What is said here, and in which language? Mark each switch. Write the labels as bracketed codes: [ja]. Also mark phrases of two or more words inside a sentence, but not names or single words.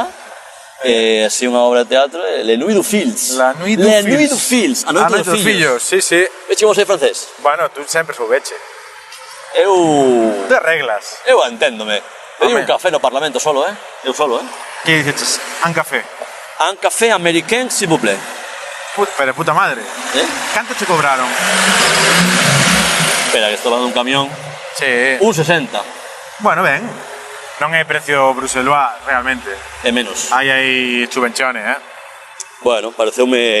[gl] Así unha obra de teatro, [fr] Le Nuit du Fils. La Nuit du Fils. [gl] A Noite dos Fillos. Sí, sí. Veche vos sei francés? Bueno, tú sempre soubeche. Eu De reglas. enténdome. Pedí Home. un café no Parlamento solo, Eu solo, Que dices? Un café. [fr] Un café américain, s'il vous plaît. [gl] Pero puta madre. Canto che cobraron? Espera, que estou dando un camión. Sí. 1,60 Bueno, ben. Non é precio bruselois, realmente. e menos. Hai chubenchones, Bueno, pareceume